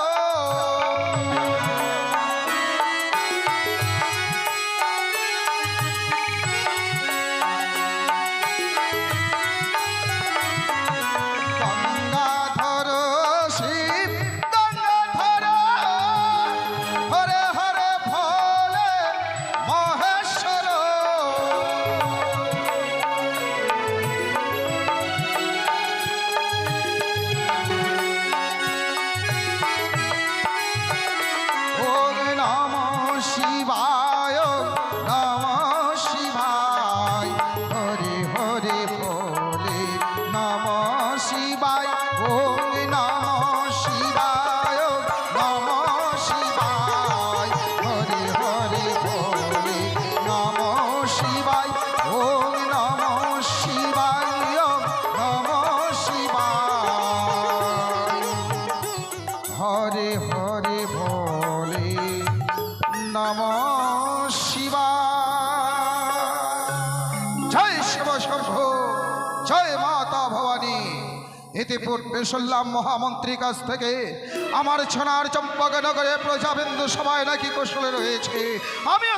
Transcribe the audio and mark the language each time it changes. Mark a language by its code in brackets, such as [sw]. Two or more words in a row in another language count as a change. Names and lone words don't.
[sa] গঙ্গাধর শিব গঙ্গাধর হরে হরে ভোলে মহেশ্বর ওম নমঃ শিবায় নমঃ শিবায় হরি হরি ভোলে নমঃ শিবায় ওম নমঃ শিবায় নমঃ শিবায় হরি হরি ভোলে নমঃ শিবায় ওম নমঃ শিবায় নমঃ শিবায় হরে হরে ভোলে নমঃ শিবায় জয় শিব শম্ভু জয় মাতা ভবানী [bn] ইতিপূর্বে শুনলাম মহামন্ত্রীর কাছ থেকে আমার সোনার চম্পকনগরে প্রজাবিন্দু সবাই নাকি কুশলে রয়েছে আমিও